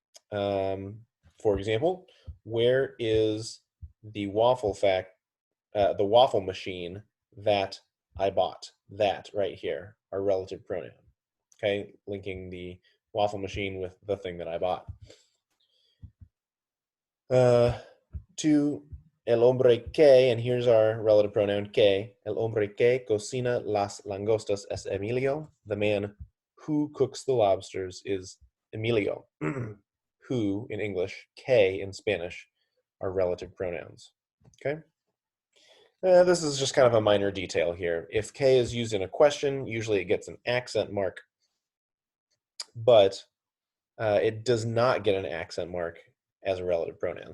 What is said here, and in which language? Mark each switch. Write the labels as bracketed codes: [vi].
[en] For example, where is the the waffle machine that I bought? That right here, our relative pronoun. Okay, linking the waffle machine with the thing that I bought. [es] To el hombre que, [en] and here's our relative pronoun [es] que, el hombre que cocina las langostas es Emilio. [en] The man who cooks the lobsters is Emilio. Who in English, que in Spanish are relative pronouns. Okay. This is just kind of a minor detail here. If que is used in a question, usually it gets an accent mark, but it does not get an accent mark as a relative pronoun.